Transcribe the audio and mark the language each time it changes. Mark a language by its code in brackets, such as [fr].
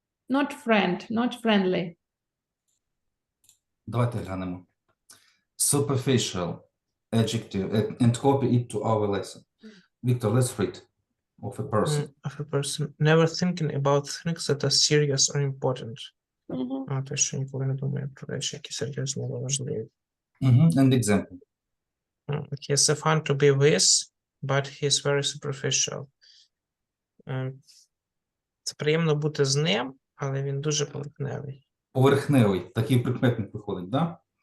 [en] Not friendly. [uk] Давайте глянемо. [en] Superficial adjective and copy it to our lesson. Victor, let's read of a person. Of a person never thinking about things that are serious or important. Мгм. [uk] А, то, що ніколи не думає про речі, які серйозні або важливі. [en] And example. He's a fun to be with, but he's very superficial. [uk] Це приємно бути з ним, але він дуже поверхневий. Поверхневий, такий прикметник виходить, да?